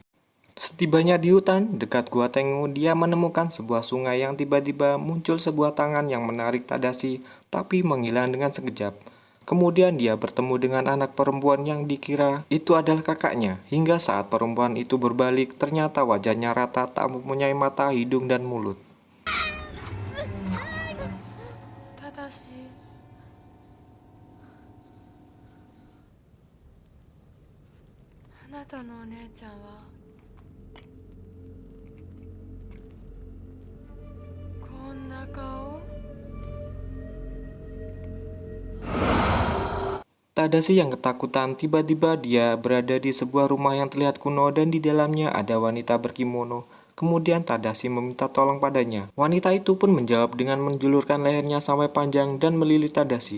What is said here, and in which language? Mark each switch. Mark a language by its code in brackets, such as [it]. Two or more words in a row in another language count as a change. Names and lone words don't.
[id] Setibanya di hutan dekat Gua Tengu, dia menemukan sebuah sungai yang tiba-tiba muncul sebuah tangan yang menarik Tadashi, tapi menghilang dengan sekejap. Kemudian dia bertemu dengan anak perempuan yang dikira itu adalah kakaknya, hingga saat perempuan itu berbalik, ternyata wajahnya rata tak mempunyai mata, hidung, dan mulut. [ja] Tadashi, あなたのお姉ちゃんは kau? [id] Tadashi yang ketakutan, tiba-tiba dia berada di sebuah rumah yang terlihat kuno dan di dalamnya ada wanita berkimono. Kemudian Tadashi meminta tolong padanya. Wanita itu pun menjawab dengan menjulurkan lehernya sampai panjang dan melilit Tadashi.